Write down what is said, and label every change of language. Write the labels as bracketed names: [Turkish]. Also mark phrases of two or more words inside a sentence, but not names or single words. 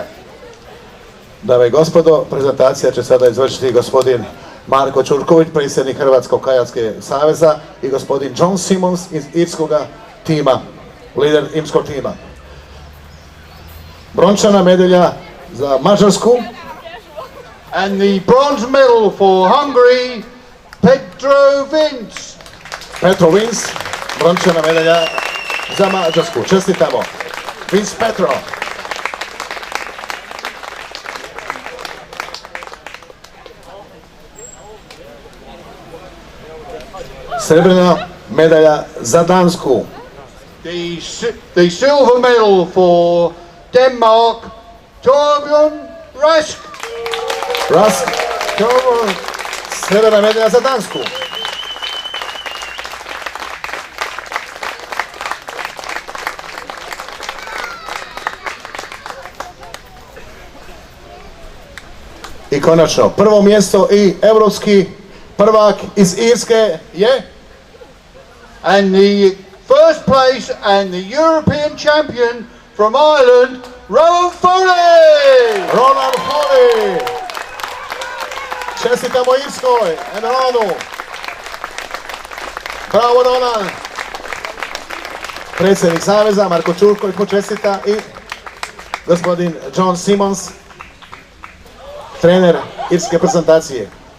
[Croatian] Dame i gospodo, prezentacija će sada izvršiti gospodin Marko Ćurković, predsjednik Hrvatskog kajakskog saveza, i gospodin John Simmons iz irskog tima, lider irskog tima. Brončana medalja za Mađarsku. [English] And the bronze medal for Hungary, Petro Vince, [Croatian] brončana medalja za Mađarsku. Čestitamo. Vince Petro. Srebrna medalja za Dansku. [English] The silver medal for Denmark, Torbjørn Rask. [Croatian] Srebrna medalja za Dansku. I konačno, prvo mjesto i europski prvak iz Irske je... [English] And the first place and the European champion from Ireland, Rowan Foley! Roland Foley! [Croatian] Čestitamo Irskoj, Enronu! Bravo Roland! Predsjednik saveza Marko Ćurković počestita i gospodin John Simmons, trener irske prezentacije.